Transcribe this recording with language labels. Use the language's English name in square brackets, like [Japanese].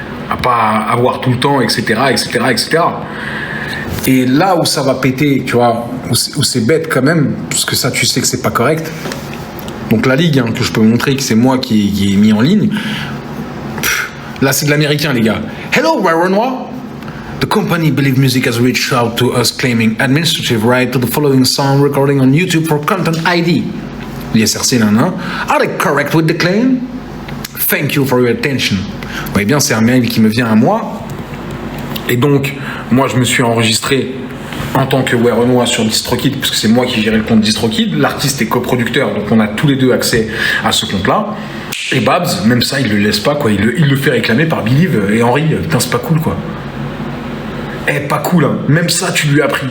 [French] À pas avoir tout le temps, etc., etc., etc. Et là où ça va péter, tu vois, où c'est bête quand même, parce que ça, tu sais que c'est pas correct. Donc la ligue, hein, que je peux montrer que c'est moi qui ai mis en ligne. Là, c'est de l'américain, les gars. [English] Hello, Werenoi. The company Believe Music has reached out to us claiming administrative right to the following sound recording on YouTube for Content ID. [French] L'ISRC, nan. [English] Are they correct with the claim? Thank you for your attention. [French] Vous voyez bien, c'est un mail qui me vient à moi. Et donc, moi, je me suis enregistré en tant que Werenoi sur DistroKid, parce que c'est moi qui gérais le compte DistroKid. L'artiste est coproducteur, donc on a tous les deux accès à ce compte-là. Et Babs, même ça, il le laisse pas, quoi. Il le fait réclamer par Believe et Henri. Putain, c'est pas cool, quoi. Pas cool, hein. Même ça, tu lui as pris.